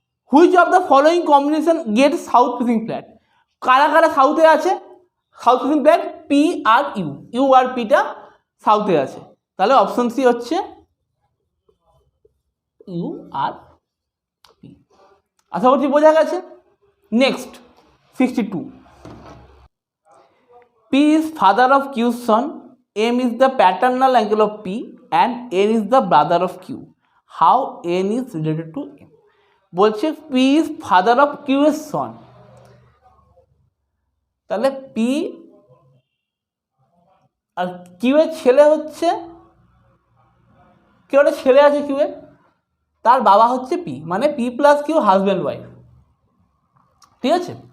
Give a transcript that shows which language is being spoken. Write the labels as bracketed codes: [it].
[en] which of the following combination get south facing flat, [bn] কারা কারা সাউথে আছে, south facing flat P are you, you আর পিটা সাউথে আছে, তাহলে অপশন সি হচ্ছে ইউ আর পি। আশা করছি বোঝা গেছে। [en] Next 62, P is father of Q's son, M is the paternal uncle of P and N is the brother of Q. How N is related to M? [bn] বলছে [en] P is father of Q [bn] এর son, তাহলে P আর Q এর ছেলে হচ্ছে, কেউ একটা ছেলে আছে Q এর, তার বাবা হচ্ছে P, মানে P plus Q husband wife, ঠিক আছে?